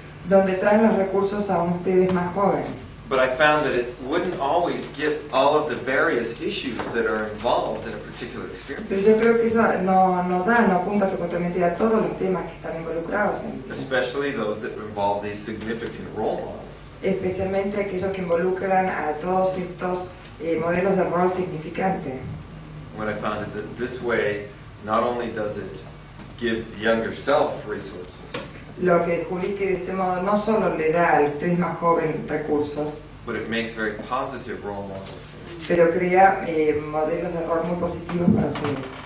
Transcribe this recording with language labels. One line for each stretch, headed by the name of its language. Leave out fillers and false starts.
Spanish: Donde traen los recursos a ustedes más jóvenes.
English: But I found that it wouldn't always get all of the various issues that are involved in a particular experience.
Spanish: Pero yo creo que eso no apunta frecuentemente a todos los temas que están involucrados en
English: Especially those that involve these significant role models.
Spanish: especialmente aquellos que involucran a todos estos modelos de rol significantes.
English: What I found is that this way, not only does it give the younger self resources,
Spanish: Lo que descubrí que de este modo no solo le da al ustedes más joven recursos,
English: but it makes very positive role models.
Spanish: pero crea modelos de rol muy positivos para ustedes.